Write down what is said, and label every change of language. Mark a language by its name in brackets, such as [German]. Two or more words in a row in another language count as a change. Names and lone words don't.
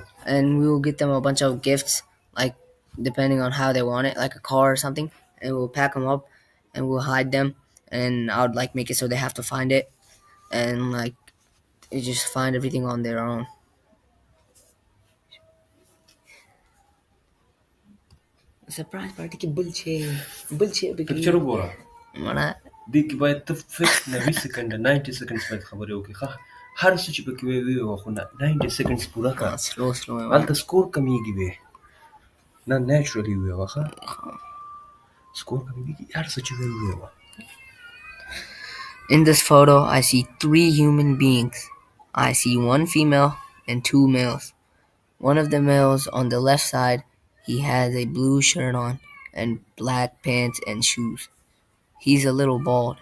[English] and we will get them a bunch of gifts, like depending on how they want it, like a car or something, and we'll pack them up and we'll hide them, and I would like make it so they have to find it, and like they just find everything on their own. Surprise party की bullshit [Pashto] picture وګوره mana دې کې باید ته فکس 90 سکند 90 سکند باید خبرې وکړي ښه هر څه چې پکې وي خو 90 سکند پوره کړه slow هلته سکور کمیږي وي نه نیچرلی وي ښه سکور کمیږي هر څه چې وي [English] In this photo, I see 3 human beings. I see 1 female and 2 males. One of the males on the left side, he has a blue shirt on and black pants and shoes. He's a little bald.